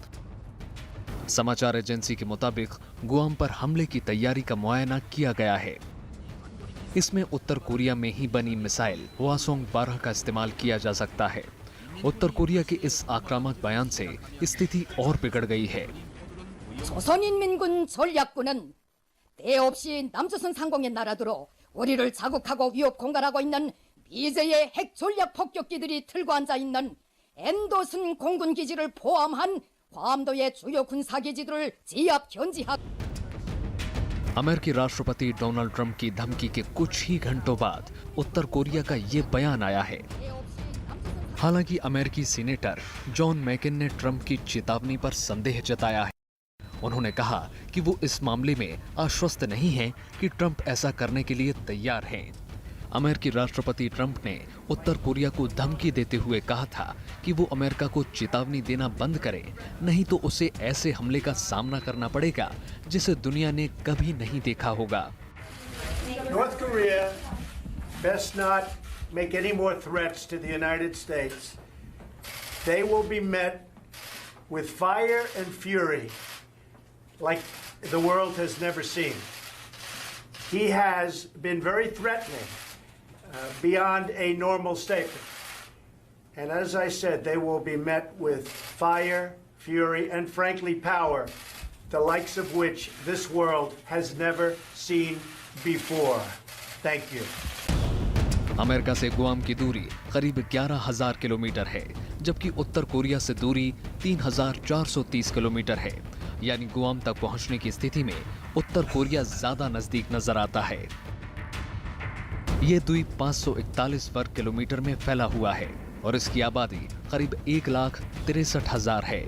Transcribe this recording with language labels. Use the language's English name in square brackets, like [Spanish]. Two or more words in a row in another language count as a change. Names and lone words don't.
[Hindi] समाचार एजेंसी के मुताबिक गुआम पर हमले की तैयारी का मुआयना किया गया है। इसमें उत्तर कोरिया में ही बनी मिसाइल हवासोंग-12 का इस्तेमाल किया जा सकता है। उत्तर कोरिया के इस आक्रामक बयान से स्थिति और बिगड़ गई है। [Korean] 조선인민군 전략부는 때 없이 남조선 상공의 나라들로 우리를 자극하고 위협 공갈하고 있는 미제의 핵 전략 폭격기들이 틀고 앉아 있는 엔도슨 공군 기지를 포함한 괌도의 주요 군사 기지들을 지압 견지하고 [Hindi] अमेरिकी राष्ट्रपति डोनाल्ड ट्रंप की धमकी के कुछ ही घंटों बाद उत्तर कोरिया का ये बयान आया है। हालांकि अमेरिकी सीनेटर जॉन मैकेन ने ट्रंप की चेतावनी पर संदेह जताया है। उन्होंने कहा कि वो इस मामले में आश्वस्त नहीं हैं कि ट्रंप ऐसा करने के लिए तैयार हैं। अमेरिकी राष्ट्रपति ट्रंप ने उत्तर कोरिया को धमकी देते हुए कहा था कि वो अमेरिका को चेतावनी देना बंद करे, नहीं तो उसे ऐसे हमले का सामना करना पड़ेगा जिसे दुनिया ने कभी नहीं देखा होगा। [English] North Korea best not make any more threats to the United States. They will be met with fire and fury like the world has never seen. He has been very threatening beyond a normal statement. And as I said, they will be met with fire, fury, and frankly power, the likes of which this world has never seen before. Thank you. [Hindi] अमेरिका से गुआम की दूरी करीब 11,000 किलोमीटर है, जबकि उत्तर कोरिया से दूरी 3,430 किलोमीटर है। यानी गुआम तक पहुंचने की स्थिति में उत्तर कोरिया ज्यादा नजदीक नजर आता है। यह द्वीप 541 वर्ग किलोमीटर में फैला हुआ है और इसकी आबादी करीब 1,63,000 है।